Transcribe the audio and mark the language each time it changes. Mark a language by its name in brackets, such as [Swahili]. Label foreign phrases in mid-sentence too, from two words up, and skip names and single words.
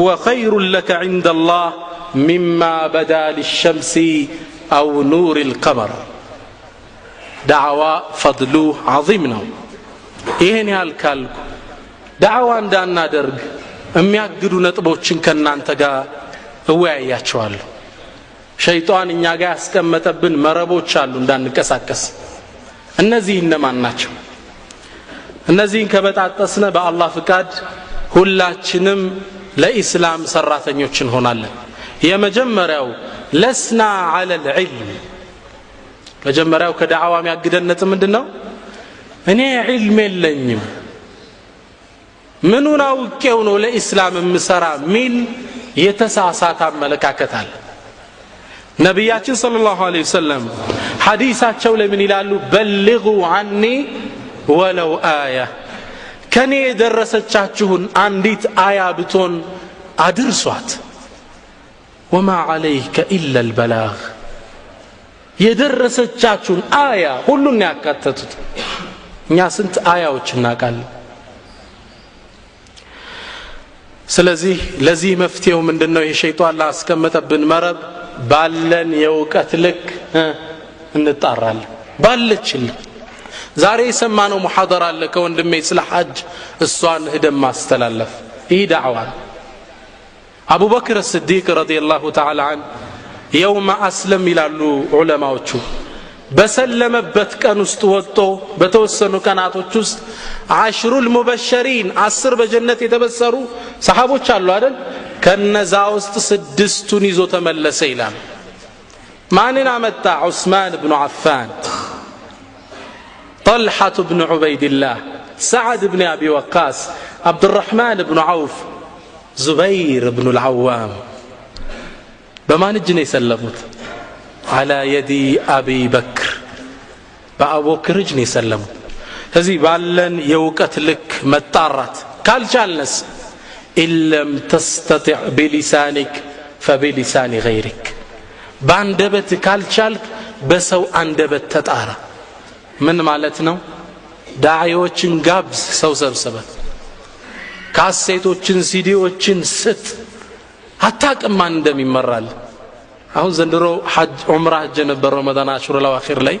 [Arabic] خير لك عند الله مما بدا للشمس أو نور القمر دعوة فضله عظيم [Amharic] ነው ይሄን ያልካልኩ ዳዕዋ እንዳናደርግ የሚያግዱ ነጥቦችን ከናንተ ጋር እወያያቸዋለሁ ሸይጣን እኛ ጋር ያስቀመጠብን መረቦች አሉ እንዳንቀሳቀስ እነዚህ እነማን ናቸው እነዚህን ከበጣጠስነ በአላህ ፍቃድ ሁላችንም ለኢስላም ሰራተኞች እንሆናለን የመጀመሪያው [Arabic] لسنا على العلم [Amharic] መጀመሪያው ከዳዕዋ የሚያግደን ነጥብ ምንድነው እኔ ዒልም የለኝም ምኑን አውቄው ነው ለኢስላም ምሰራ ሚል የተሳሳተ አመለካከት አለ ነብያችን [Arabic] صلى الله عليه وسلم [Amharic] ሐዲሳቸው ላይ ምን ይላሉ [Arabic] بلغوا عني ولو آية [Amharic] ከኔ የደረሰቻችሁን አንዲት አያ ብቶን አድርሷት [Arabic] وما عليك إلا البلاغ [Amharic] የደረሰቻችሁን አያ ሁሉን ያካተቱት እኛ ስንት አያዎች እናቃለን ስለዚህ ለዚህ መፍትሄው ምንድነው የሸይጣን ላስቀመጠብን መረብ ባለን የውቀት ልክ እንጣራለን ባለችን ዛሬ የሰማነው ሙሐደራ አለ ከወንድሜ ስለ ሐጅ እሷን ሄደን ማስተላለፍ ይህ ዳዕዋ አቡበክር [Arabic] الصديق رضي الله تعالى عنه يوم أسلم [Amharic] ይላሉ ዑለማዎቹ በሰለመበት ቀን ውስጥ ወጥቶ በተወሰኑ ቀናቶች ውስጥ [Arabic] العشرة المبشرين [Amharic] 10 በጀነት የተበሰሩ ሰሃቦች አሉ አይደል ከነዛ ውስጥ 6ቱን ይዞ ተመለሰ ይላል ማንን አመጣ ዑስማን ኢብኑ አፋን [Arabic] طلحة بن عبيد الله سعد بن أبي وقاص عبد الرحمن بن عوف زبير بن العوام بما نجني سلمت على يد أبي بكر [Amharic] በአቡበክር እጅ ነው የሰለሙት ስለዚህ ባለን የውቀት ልክ መጣራት ካልቻልነስ [Arabic] إن لم تستطع بلسانك فبلسان غيرك [Amharic] ባንደበት ካልቻልክ በሰው አንደበት ተጣራ ምን ማለት ነው ዳዒዎችን ጋብዝ ሰው ሰብስበ ካሴቶችን ሲዲዎችን ስጥ አታውቅም ማን እንደሚመራል አሁን ዘንድሮ ሐጅ ዑምራ ሐጅ ነበር ረመዳን [Arabic] العشر الأواخر [Amharic] ላይ